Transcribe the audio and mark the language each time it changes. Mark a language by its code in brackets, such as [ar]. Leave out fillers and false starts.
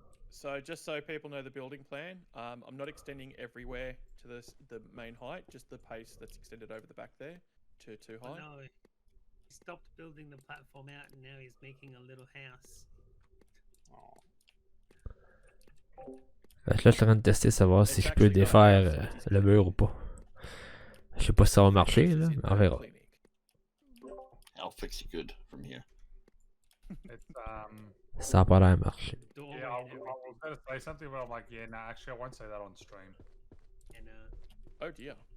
[en] So just so people know the building plan, I'm not extending everywhere to the main height, just the pace that's extended over the back there to too high. No, he stopped building the platform out, and now he's making a little house. Oh. [fr] Fait que là, je suis en train de tester savoir si je peux défaire le mur ou pas. Je sais pas si ça va marcher, là, mais on verra. [en] I'll fix it good from here. it's [fr] Ça a pas l'air de marcher. [en] Doorway yeah. I and was going to say something, but I'm like, yeah, nah. Actually, I won't say that on stream. everything, and Oh dear.